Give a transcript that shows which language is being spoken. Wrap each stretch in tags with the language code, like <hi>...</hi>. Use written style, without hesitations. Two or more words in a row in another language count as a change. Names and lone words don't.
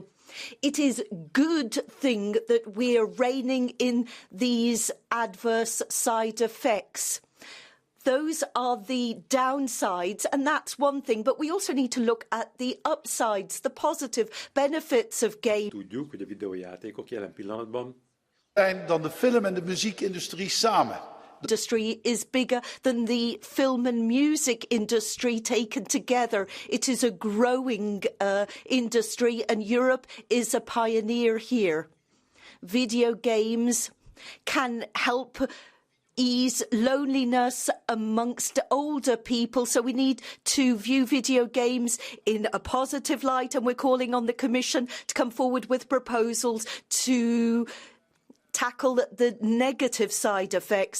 <en>It is a good thing that we are reining in these adverse side effects. Those are the downsides, and that's one thing, but we also need to look at the upsides, the positive benefits of games.</en> <hu>Tudjuk, hogy a videójátékok jelen pillanatban</hu> <nl>dan de film- en de muziekindustrie samen.</nl> <en>Industry is bigger than the film and music industry taken together. It is a growing industry, and Europe is a pioneer here. Video games can help ease loneliness amongst older people, so we need to view video games in a positive light, and we're calling on the Commission to come forward with proposals to tackle the negative side effects.</en>